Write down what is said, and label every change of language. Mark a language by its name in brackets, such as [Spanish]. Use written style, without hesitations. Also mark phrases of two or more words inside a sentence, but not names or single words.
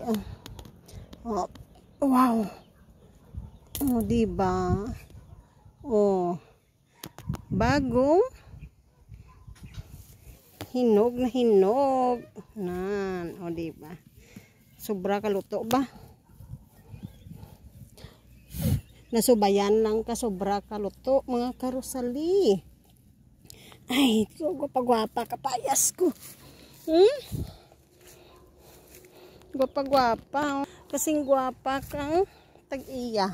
[Filipino] Oh, wow! Oh, diba? Oh, bagong hinog na hinog. [Hiligaynon] Nan, oh, diba? Sobra kaluto ba? Nasubayan lang ka sobra kaluto, mga karosali. Ay, gwapa-gwapa kapayas ko. Gwapa-gwapa. Kasing gwapa kang tag-iya.